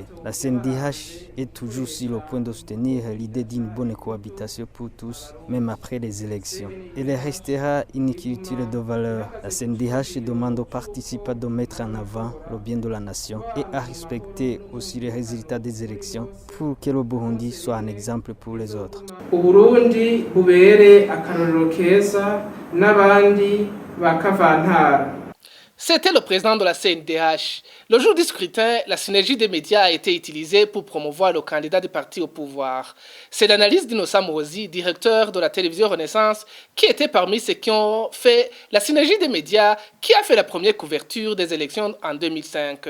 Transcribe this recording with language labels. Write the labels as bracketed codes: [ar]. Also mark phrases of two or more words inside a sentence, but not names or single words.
[fr] La CNDH est toujours sur le point de soutenir l'idée d'une bonne cohabitation pour tous, même après les élections. Elle restera une culture de valeurs. La CNDH demande aux participants de mettre en avant le bien de la nation et à respecter aussi les résultats des élections pour que le Burundi soit un exemple pour les autres. [rn] Uburundi bubere akarorero keza n'abandi bakavantara. [fr] C'était le président de la CNDH. Le jour du scrutin, la synergie des médias a été utilisée pour promouvoir le candidat du parti au pouvoir. C'est l'analyse d'Innocent Mozi, directeur de la télévision Renaissance, qui était parmi ceux qui ont fait la synergie des médias, qui a fait la première couverture des élections en 2005.